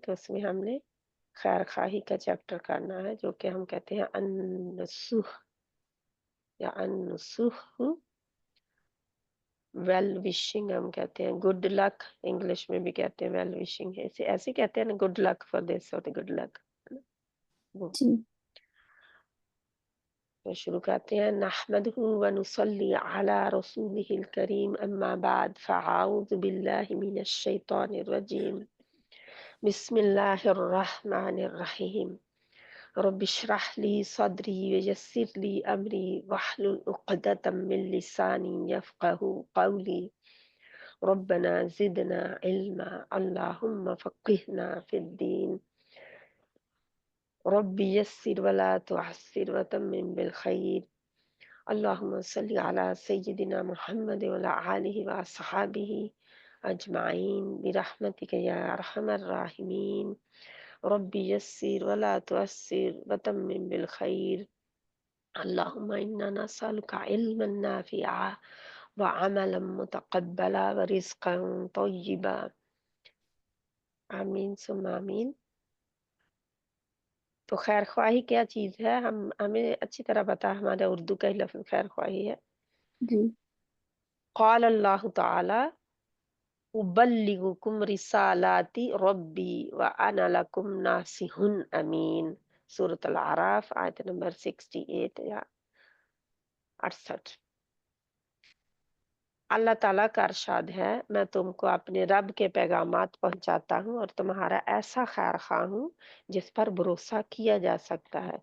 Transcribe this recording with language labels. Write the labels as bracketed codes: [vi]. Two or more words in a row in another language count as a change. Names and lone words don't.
[ur] تو اس میں ہم نے خیر خواہی کا چیپٹر کرنا ہے، جو کہ ہم کہتے ہیں النصوح یا النُصوح, [en] well wishing [ur] ہم کہتے ہیں. [en] good luck [ur] انگلش میں بھی کہتے ہیں, [en] well wishing [ur] ایسے ایسے کہتے ہیں نا, [en] good luck for this [ur] اور [en] good luck. वो जी [ur] تو شروع کرتے ہیں. [ar] نحمده ونصلي على رسوله الكريم أما بعد فأعوذ بالله من الشيطان الرجيم بسم الله الرحمن الرحيم. رب اشرح لي صدري ويسر لي أمري واحلل عقدة من لساني يفقهوا قولي. ربنا زدنا علما اللهم فقهنا في الدين رب يسر ولا تعسر وتمم بالخير. اللهم صل على سيدنا محمد وعلى آله وأصحابه أجمعين برحمتك يا أرحم الراحمين. رب يسر ولا تعسر وتمم بالخير. اللهم إنا نسألك علما نافعا وعملا متقبلا ورزقا طيبا. آمين ثم آمين. [ur] تو خیر خواہی کیا چیز ہے، ہم ہمیں اچھی طرح پتا ہے، ہمارا اردو کا ہی لفظ خیر خواہی ہے. जी [ar] قال الله تعالى أبلغكم رسالات ربي وأنا لكم ناصح أمين. [ur] سورۃ الاعراف آیت نمبر 68 یا 68. اللہ تعالیٰ کا ارشاد ہے، میں تم کو اپنے رب کے پیغامات پہنچاتا ہوں اور تمہارا ایسا خیر خواہ ہوں جس پر بھروسہ کیا جا سکتا ہے.